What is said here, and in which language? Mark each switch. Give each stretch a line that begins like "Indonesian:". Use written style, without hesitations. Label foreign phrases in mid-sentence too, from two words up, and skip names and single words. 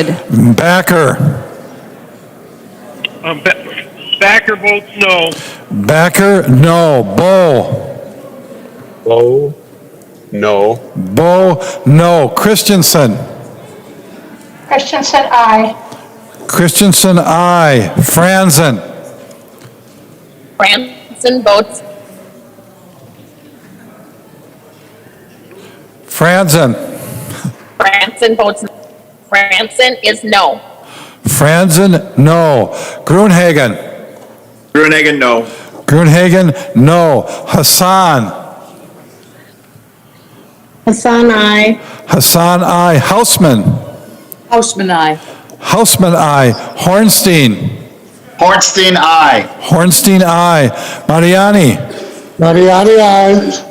English: Backer. Backer votes no. Backer, no. Bo, no. Bo, no. Christensen. Christensen, aye. Christensen, aye. Franzen. Franzen votes. Franzen. Franzen votes. Franzen is no. Franzen, no. Gruenhagen. Gruenhagen, no. Gruenhagen, no. Hassan. Hassan, aye. Hassan, aye. Hausman. Hausman, aye. Hausman, aye. Hornstein. Hornstein, aye. Hornstein, aye. Mariani. Mariani, aye.